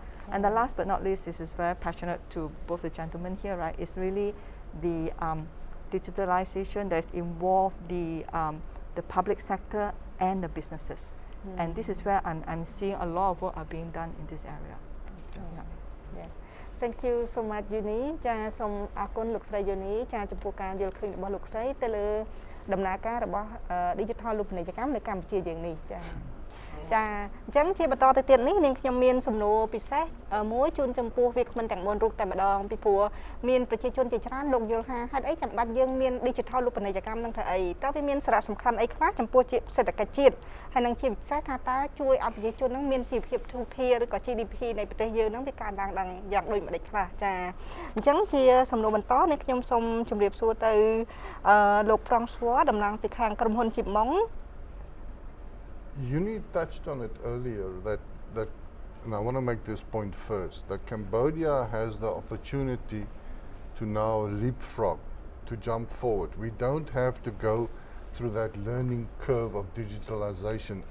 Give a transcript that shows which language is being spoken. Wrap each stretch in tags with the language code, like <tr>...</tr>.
<en>And the last but not least, this is very passionate to both the gentlemen here, right? It's really the digitalization that's involved the public sector and the businesses. And this is where I'm seeing a lot of work are being done in this area. Thank you so much, Uni.</en> <km>ចាសូមអរគុណលោកស្រី Uni ចាចំពោះការយល់ឃើញរបស់លោកស្រីទៅលើដំណើរការរបស់ Digital រូបនីយកម្មនៅកម្ពុជាយើងនេះចា ចាអញ្ចឹងជាបន្តទៅទៀតនេះនាងខ្ញុំមានសំណួរពិសេសមួយជូនចំពោះវាគ្មិនទាំង4រូបតែម្ដងពីព្រោះមានប្រជាជនជាច្រើនលោកយល់ថាហេតុអីចាំបាច់យើងមាន digital រូបនីយកម្មនឹងធ្វើអីតើវាមានសារៈសំខាន់អីខ្លះចំពោះសេដ្ឋកិច្ចជាតិហើយនឹងជាពិសេសថាតើជួយឲ្យប្រជាជននឹងមានជីវភាពធូរធារឬក៏ GDP នៃប្រទេសយើងនឹងវាកើនឡើងយ៉ាងដូចម្ដេចខ្លះចាអញ្ចឹងជាសំណួរបន្តនេះខ្ញុំសូមជម្រាបសួរទៅលោក Francois តំណាងពីខាងក្រុមហ៊ុន Chipmong</km> <en>Uni touched on it earlier that and I want to make this point first, that Cambodia has the opportunity to now leapfrog, to jump forward. We don't have to go through that learning curve of digitalization.</en>